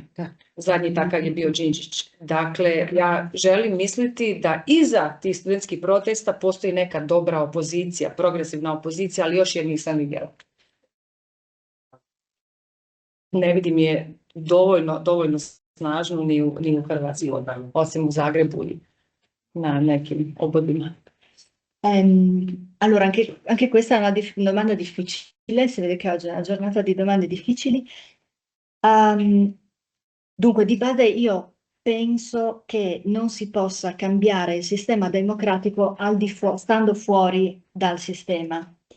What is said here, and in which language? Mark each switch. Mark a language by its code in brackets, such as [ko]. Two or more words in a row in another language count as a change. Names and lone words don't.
[hr] Zadnji takav je bio Đinđić. Dakle, ja želim misliti da iza tih studentskih protesta postoji neka dobra opozicija, progresivna opozicija, ali još je nisam vidjela. Ne vidim je dovoljno snažnu ni u Hrvatskoj, osim u Zagrebu i na nekim obodima. [it] Allora, anche questa è una domanda difficile, si vede che oggi è una giornata di domande difficili. Dunque, di base io penso che non si possa cambiare il sistema democratico stando fuori dal sistema.